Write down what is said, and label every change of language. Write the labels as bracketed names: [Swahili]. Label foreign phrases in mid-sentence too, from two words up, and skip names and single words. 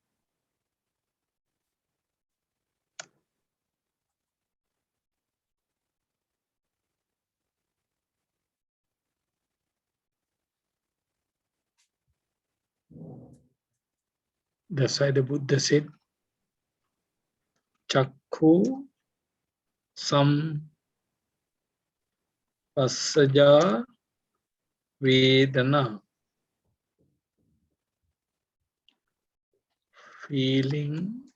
[English] That's why the Buddha said, [Pali] Chakku sam passaja vedana. [English] Feeling